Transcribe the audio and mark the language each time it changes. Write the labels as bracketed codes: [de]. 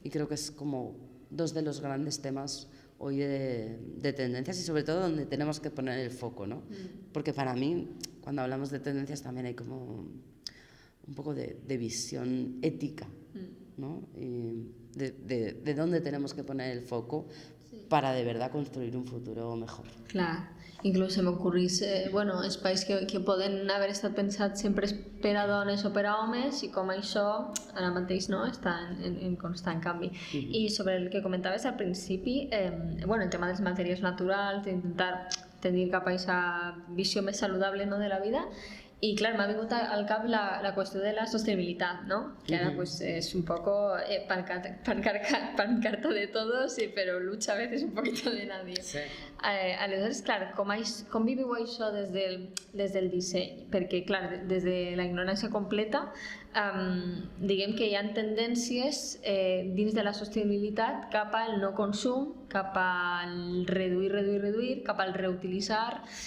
[es] Y creo que es como 2 de los grandes temas hoy de tendencias y sobre todo donde tenemos que poner el foco, ¿no? Porque para mí, cuando hablamos de tendencias también hay como un poco de visión ética, ¿no? Y de dónde tenemos que poner el foco para de verdad construir un futuro mejor. [ca] Clar, inclús se m'ocorrís espais que poden haver estat pensats sempre per a dones o per a homes i com això ara mateix no, està en constant canvi. I sobre el que comentaves al principi, el tema dels materials naturals, d'intentar tendir cap a aquesta visió més saludable, no, de la vida. [es] Y claro, me ha [ca] vingut al cap [es] la cuestión de la sostenibilidad, ¿no? Que ahora pues es un poco pancarta de todos, sí, pero lucha a veces un poquito de nadie. Sí. [ca] Aleshores, clar, com viviu això des del disseny? Perquè, clar, des de la ignorància completa, diguem que hi ha tendències dins de la sostenibilitat cap al no consum, cap al reduir, cap al reutilitzar.